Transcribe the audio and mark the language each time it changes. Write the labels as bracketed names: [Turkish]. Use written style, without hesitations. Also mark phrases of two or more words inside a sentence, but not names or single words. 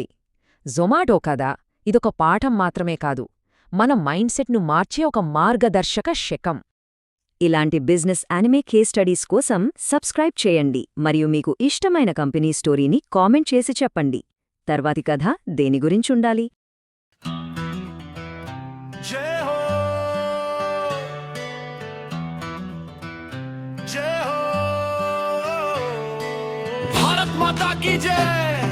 [Telugu] జొమాటో కథ ఇదొక పాఠం మాత్రమే కాదు, మన మైండ్ సెట్ను మార్చే ఒక మార్గదర్శక శకం. ఇలాంటి [English] business anime case studies [Telugu] కోసం సబ్స్క్రైబ్ చేయండి మరియు మీకు ఇష్టమైన కంపెనీ స్టోరీని కామెంట్ చేసి చెప్పండి. తర్వాతి కథ దేని గురించుండాలి? [Hindi] जय हो जय हो भारत माता की जय।